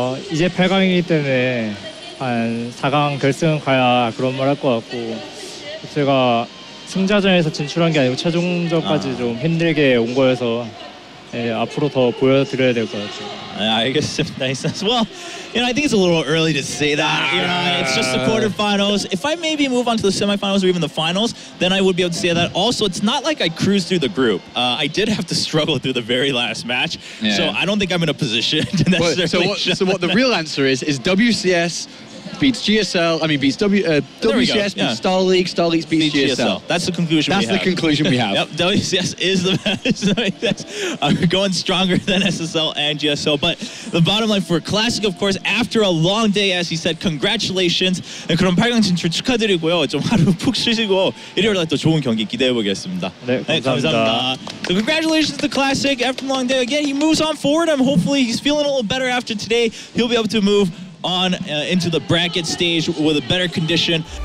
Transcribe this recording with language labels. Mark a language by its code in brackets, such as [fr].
[ko] 이제 8강이기 때문에 한 4강 결승 가야 그런 말 할 것 같고 제가 승자전에서 진출한 게 아니고 최종전까지 좀 힘들게 온 거여서 예, 앞으로 더 보여드려야 될 것 같아요. [en] I guess nice. Well, I think it's a little early to say that. It's just the quarterfinals. If I maybe move on to the semifinals or even the finals, then I would be able to say that. Also, it's not like I cruised through the group. I did have to struggle through the very last match, so I don't think I'm in a position to necessarily. So what the real answer is WCS beats GSL. I mean, beats WCS beats Star League. Star League beats GSL. That's the conclusion. That's the conclusion we have. Yep, WCS is the best. Going stronger than SSL and GSL. But the bottom line for Classic, of course, after a long day, as he said, congratulations. [ko] 그럼 8강 진출 축하드리고요. 좀 하루 푹 쉬시고 일요일에 또 좋은 경기 기대해 보겠습니다. 네, 감사합니다. [en] So congratulations to Classic. After a long day, again, he moves on forward. And hopefully he's feeling a little better after today. He'll be able to move on into the bracket stage with a better condition.